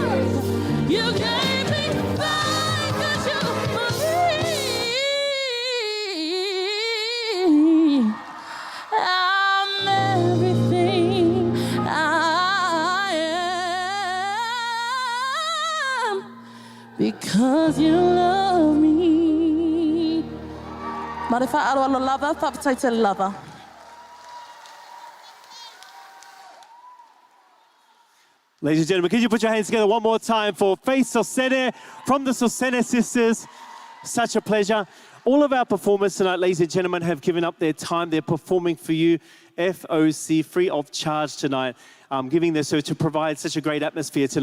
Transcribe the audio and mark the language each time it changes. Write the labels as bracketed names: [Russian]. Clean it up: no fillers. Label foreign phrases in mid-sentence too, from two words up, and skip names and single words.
[English] You gave me back 'cause you believe I'm everything I am because you love me. Marifa alo lava, whapataita lava. Ladies and gentlemen, can you put your hands together one more time for Faith Sosene from the Sosene Sisters? Such a pleasure. All of our performers tonight, ladies and gentlemen, have given up their time. They're performing for you, FOC, free of charge tonight, giving their so to provide such a great atmosphere tonight.